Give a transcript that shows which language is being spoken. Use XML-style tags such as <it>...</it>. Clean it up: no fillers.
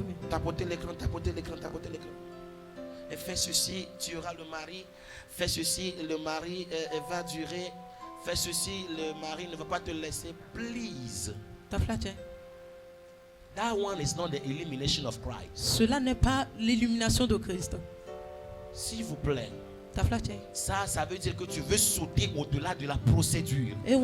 <fr>Tapoter l'écran, tapoter l'écran, tapoter l'écran. Et fais ceci, tu auras le mari. Fais ceci, le mari va durer. Fais ceci, le mari ne va pas te laisser.</fr> <en>Please. That one is not the elimination of Christ.</en> <fr>Cela n'est pas l'illumination de Christ. S'il vous plaît. Ça veut dire que tu veux sauter au-delà de la procédure.</fr>